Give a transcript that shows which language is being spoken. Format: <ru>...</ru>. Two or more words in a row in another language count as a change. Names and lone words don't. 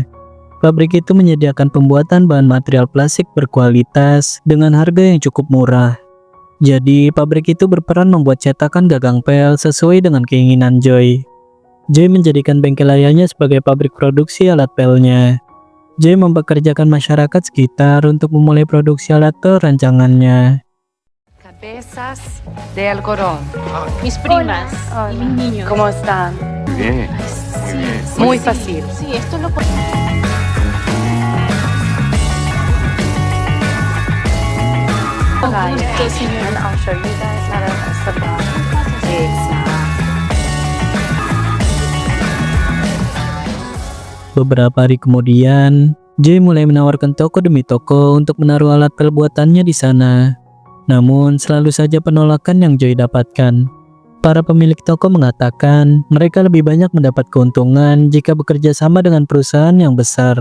<id>Pabrik itu menyediakan pembuatan bahan material plastik berkualitas dengan harga yang cukup murah. Jadi, pabrik itu berperan membuat cetakan gagang pel sesuai dengan keinginan Joy. Joy menjadikan bengkel ayahnya sebagai pabrik produksi alat pelnya. Joy mempekerjakan masyarakat sekitar untuk memulai produksi alat pel rancangannya.</id> <es>Cabezas de algodón. Mis primas y mis niños. ¿Cómo están? Bien. Muy fácil. Sí, esto lo</es> <en>Guys, and I'll show you guys how to set it up.</en> <id>Beberapa hari kemudian, Joy mulai menawarkan toko demi toko untuk menaruh alat pel buatannya di sana. Namun selalu saja penolakan yang Joy dapatkan. Para pemilik toko mengatakan mereka lebih banyak mendapat keuntungan jika bekerja sama dengan perusahaan yang besar.</id>